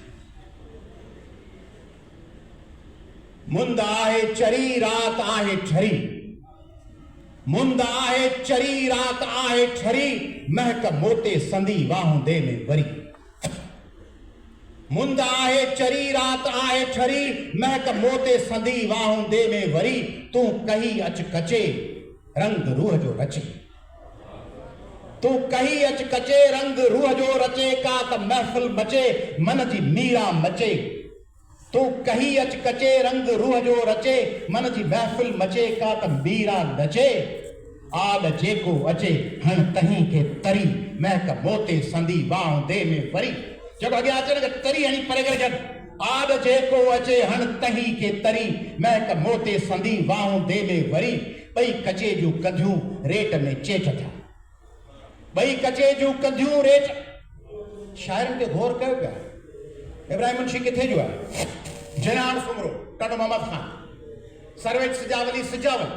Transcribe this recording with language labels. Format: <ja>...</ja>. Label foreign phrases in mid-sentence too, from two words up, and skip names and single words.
<sd>मुंद आहे चरी रात आहे ठरी, मुंद आहे चरी रात आहे ठरी, महक मोते संदी वाहूं दे में वरी, मुंद आहे चरी रात आहे ठरी, महक मोते संदी वाहूं दे में वरी, तूं कही अच कचे रंग रूह जो रचे। तू कही अच कचे रंग रूह जो रचे का त महफिल मचे मन जी मीरा मचे। तू कही अच कचे रंग रूह जो रचे मन जी महफिल मचे का त मीरा नचे। आद जेको अचे हण तहीं के तरी महक मोते संदी वाह दे में वरी। जब अॻियां अचण के तरी हणी परे करे छॾ। आद जेको अचे हण तहीं के तरी महक मोते संदी वाह दे में वरी। ॿई कचे जूं कंधियूं रेट में चेट थिया। ॿई कचे जूं कंधियूं रेट। शाइरनि खे गौर कयो पिया। इब्राहिम मुंशी किथे जो आहे? जनान सुमरो टन मोहम्मद खान सरवेज सिजावली सिजावल।</sd>